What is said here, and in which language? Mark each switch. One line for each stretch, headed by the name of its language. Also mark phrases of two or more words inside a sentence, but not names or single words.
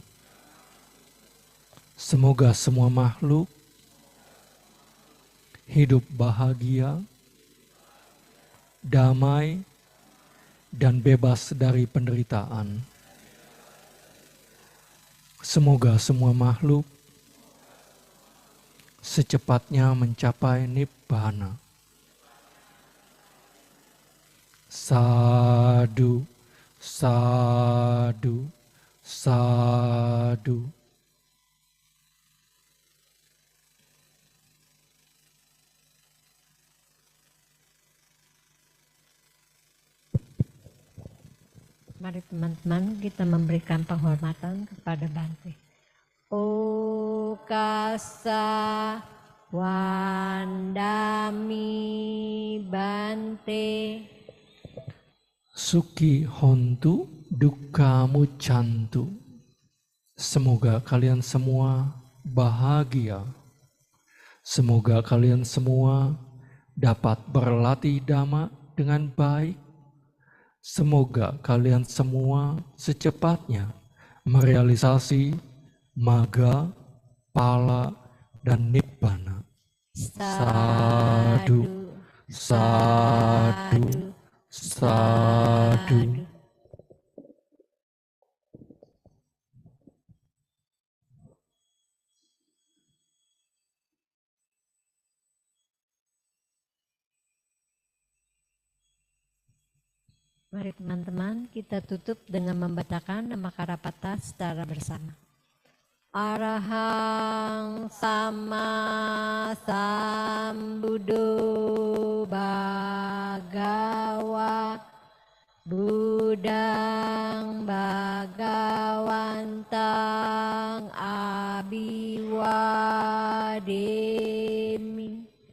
Indonesian: Semoga semua makhluk hidup bahagia, damai, dan bebas dari penderitaan. Semoga semua makhluk secepatnya mencapai nibbana.
Pali: Sadu, sadu, sadu.
Indonesian: Mari teman-teman kita memberikan penghormatan kepada Bante.
Pali: Okasa wandami Bante. Suki hontu dukkha muccantu.
Indonesian: Semoga kalian semua bahagia. Semoga kalian semua dapat berlatih dhamma dengan baik. Semoga kalian semua secepatnya merealisasi magga, pala, dan nibbana.
Pali: Sadu, sadu, sadu.
Indonesian: Mari teman-teman kita tutup dengan membacakan nama Karapata secara bersama.
Pali: Arahang sama sambuddho bhagawa Buddhang bhagawantang abiwademi.